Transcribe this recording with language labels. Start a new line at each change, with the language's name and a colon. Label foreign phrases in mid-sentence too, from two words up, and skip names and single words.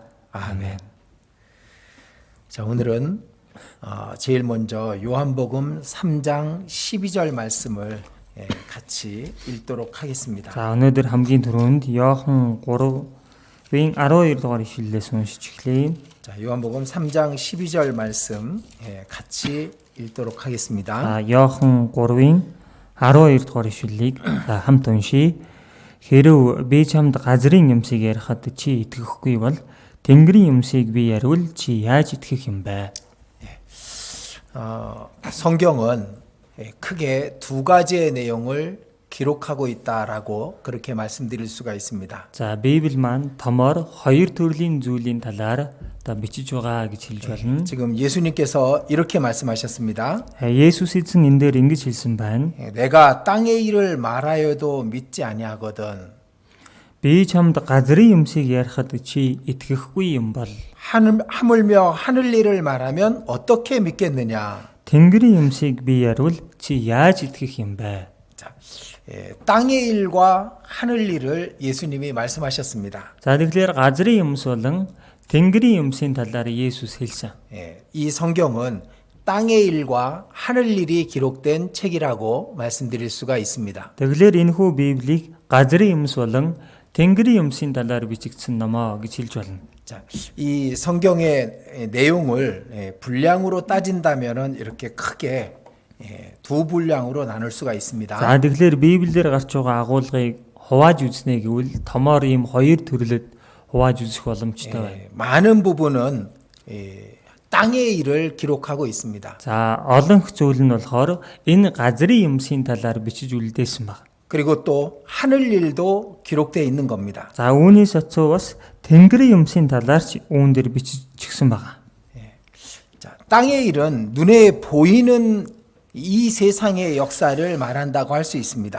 Korean: 아멘. 자, 오늘은 제일 먼저 요한복음 3장 12절 말씀을 같이 읽도록 하겠습니다.
Mongolian: За өнөөдөр хамгийн түрүүнд Иохан 3-ийн 12 дугаар ишлэлээс уншиж эхлэе.
Korean: 자, 요한복음 3장 12절 말씀 같이 읽도록 하겠습니다.
Mongolian: За Иохан 3-ийн 12 дугаар ишлэлийг хамт уншийе. Хэрв би чамд газрын юмсыг ярихад чи итгэхгүй бол Тэнгэрийн юмсыг би яривал чи яаж итгэх юм бэ?
Korean: 성경은 크게 두 가지의 내용을 기록하고 있다라고 그렇게 말씀드릴 수가 있습니다.
Mongolian: За Библи маань томоор хоёр төрлийн зүйлийн талаар бичиж байгаа гэж хэлж байна.
Korean: 지금 예수님께서 이렇게 말씀하셨습니다.
Mongolian: Есүс эзэн энэ дээр ингэж хэлсэн байна.
Korean: 내가 땅의 일을 말하여도 믿지 아니하거든.
Mongolian: Би чамд газрын юмсыг ярихад чи итгэхгүй юм бол
Korean: 하물며 하늘 일을 말하면 어떻게 믿겠느냐?
Mongolian: Тэнгэрийн юмсыг би яривал чи яаж итгэх юм бэ?
Korean: 자, 땅의 일과 하늘 일을 예수님이 말씀하셨습니다.
Mongolian: За тэгэхээр газрын юмс болон Тэнгэрийн юмсийн талаар Есүс хэлсэн.
Korean: 이 성경은 땅의 일과 하늘 일이 기록된 책이라고 말씀드릴 수가 있습니다.
Mongolian: Тэгэхээр энэхүү Библийг газрын юмс болон Тэнгэрийн юмсийн талаар бичигдсэн номоо гэж хэлж байна.
Korean: 자, 이 성경의 내용을 분량으로 따진다면은 이렇게 크게 두 분량으로 나눌 수가 있습니다.
Mongolian: За тэгэхээр Библиэр гарч байгаа агуулгыг хувааж үзнэ гэвэл томоор ийм хоёр төрлөд хувааж үзэх боломжтой байна.
Korean: 많은 부분은 땅의 일을 기록하고 있습니다.
Mongolian: За олонх зүйл нь болохоор энэ газрын юмсийн талаар бичиж үлдээсэн баг.
Korean: 그리고 또 하늘 일도 기록되어 있는 겁니다.
Mongolian: За үүнээс очив бас Тэнгэрийн юмсийн талаар ч үүн дээр бичигдсэн байгаа.
Korean: 자, 땅의 일은 눈에 보이는 이 세상의 역사를 말한다고 할 수 있습니다.